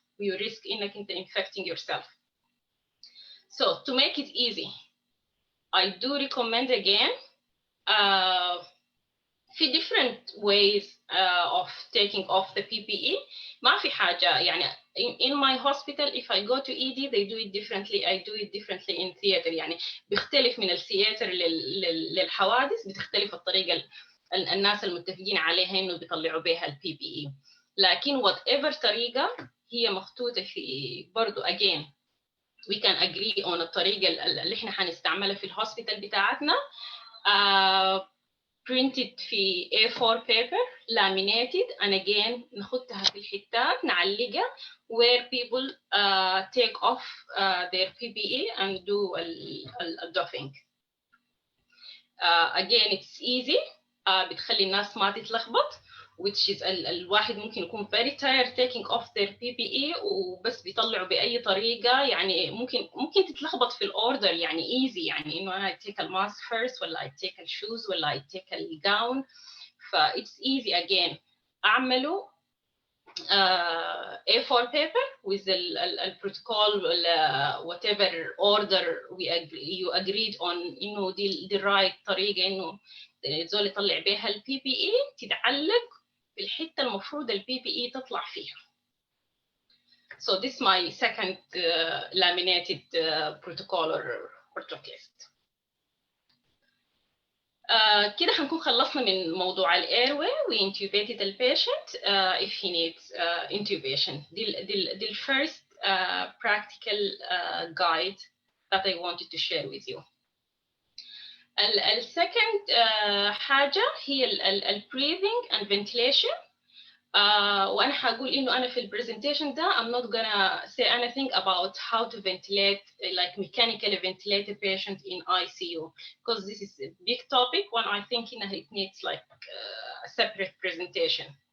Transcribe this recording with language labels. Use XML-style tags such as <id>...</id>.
<en>You risk</en> <ar>إنك أنت</ar> <en>infecting yourself. So to make it easy, I do recommend again في different ways of taking off the PPE.</en> <ar>ما في حاجة يعني</ar> <en>in my hospital if I go to ED they do it differently. I do it differently in theater.</en> <ar>يعني بيختلف من الثياتر للحوادث، بتختلف الطريقة الناس المتفقين عليها إنه بيطلعوا بها ال PPE. لكن whatever طريقة هي مخطوطة في برضو again</ar> <en>we can agree on</en> <ar>الطريقة اللي احنا حنستعملها في الهوسبيتال بتاعتنا.</ar> <en>printed في A4 paper, laminated, and again</en> <ar>نخطها في الحتات نعلقها</ar> <en>where people take off their PPE and do الdoffing. Again it's easy,</en> <ar>بتخلي الناس ما تتلخبط,</ar> <en>which is</en> <ar>الواحد ممكن يكون</ar> <en>very tired taking off their PPE</en> <ar>وبس بيطلعوا بأي طريقة. يعني ممكن تتلخبط في الأوردر يعني</ar> <en>easy, يعني إنه I take a mask first ولا I take a shoes ولا I take a gown. it's easy again.</en> <ar>أعملوا</ar> <en>A4 paper with the protocol whatever order you agreed on</en> <ar>إنه دي right طريقة إنه زول يطلع بها ال PPE تتعلق في الحتة المفروض ال PPE تطلع فيها.</ar> <en>So this is my second laminated protocol or checklist.</en> <ar>كده هنكون خلصنا من موضوع ال airway.</ar> <en>We intubated the patient if he needs intubation. The first practical guide that I wanted to share with you.</en> <ar>السكند حاجة هي ال breathing and ventilation. وأنا هقول إنه أنا في البرزنتيشن ده</ar> <en>I'm not gonna say anything about how to ventilate, like mechanically ventilate a patient in ICU, because this is a big topic. One I think it needs like a separate presentation.</en>